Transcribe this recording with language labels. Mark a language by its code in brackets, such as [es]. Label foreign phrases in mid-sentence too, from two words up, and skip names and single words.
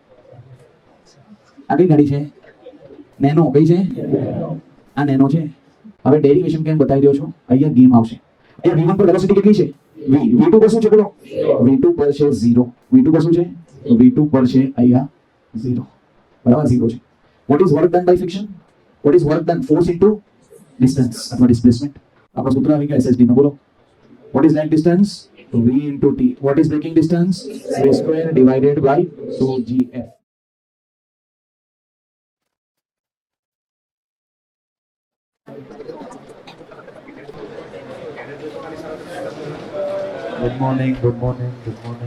[gu] આ કઈ ગાડી છે? નેનો. કઈ છે? આ નેનો છે. હવે ડેરિવેશન કેમ બતાવી રહ્યો છો? અહીંયા ગેમ આવશે. અહીંયા v1 પર વેલોસિટી કેટલી છે? v2 પર શું છે બોલો? v2 પર છે 0. v2 પર શું છે? v2 પર છે અહીંયા 0. બરાબર 0 છે. [en] what is work done by friction? what is work done? force into distance અથવા displacement. [gu] આપણો સૂત્ર આવી ગયો SSD નો. બોલો. [en] what is line distance? v into t. what is braking distance? v square divided by 2gf. good morning. good morning. good morning.